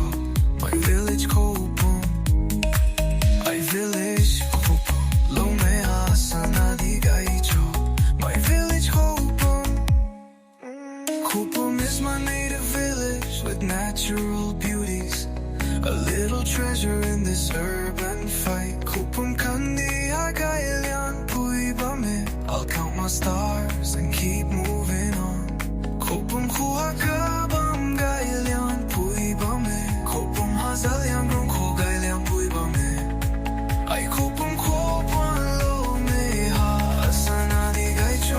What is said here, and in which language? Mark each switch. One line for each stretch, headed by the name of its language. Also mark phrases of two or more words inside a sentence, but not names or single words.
English: My village Khoupum, my village Khoupum,
Rongmei Naga: lo me hasana di gaicho.
English: My village Khoupum. Khoupum is my native village with natural beauties. A little treasure in this urban fight.
Rongmei Naga: Khoupum kandi hakailian pui bame.
English: I'll count my stars and keep moving on.
Rongmei Naga: Khoupum khu hakabam gailian pui bame. Khoupum hazalian rong ko gailian pui bame. Ay Khoupum ko puan lo me ha asana di gaicho.